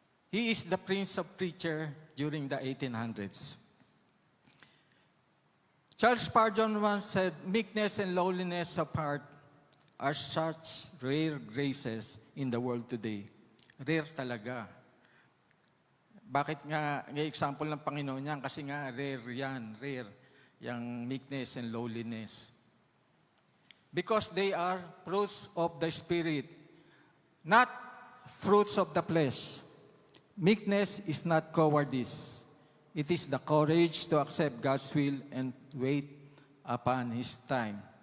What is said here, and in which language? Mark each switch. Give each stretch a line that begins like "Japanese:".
English: He is the prince of preacher during the 1800s. Charles Spurgeon once said, meekness and lowliness of heart are such rare graces in the world today.
Filipino: Rare talaga. Bakit nga, example ng Panginoon yan? Kasi nga, rare yan, rare.
English: Yung meekness and lowliness. Because they are fruits of the Spirit, not fruits of the flesh. Meekness is not cowardice. It is the courage to accept God's will and wait upon His time.